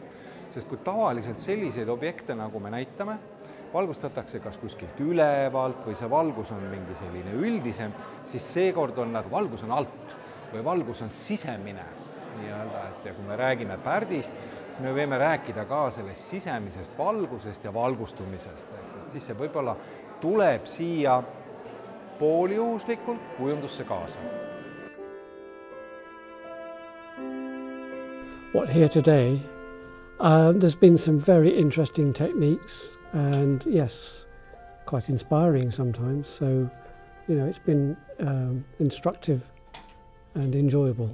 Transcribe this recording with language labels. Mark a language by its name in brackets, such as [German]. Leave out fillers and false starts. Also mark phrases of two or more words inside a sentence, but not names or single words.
[Estonian] Sest kui tavaliselt selliseid objekte, nagu me näitame, valgustatakse kas kuskilt ülevalt või see valgus on mingi selline üldisem, siis seekord on nagu valgus on alt või valgus on sisemine. Nii-öelda, et ja kui me räägime Pärdist, siis me võime rääkida ka sellest sisemisest valgusest ja valgustumisest. Et siis see võib-olla tuleb siia pooljuhuslikult kujundusse kaasa. [English] What here today? There's been some very interesting techniques and yes, quite inspiring sometimes. So, it's been instructive and enjoyable.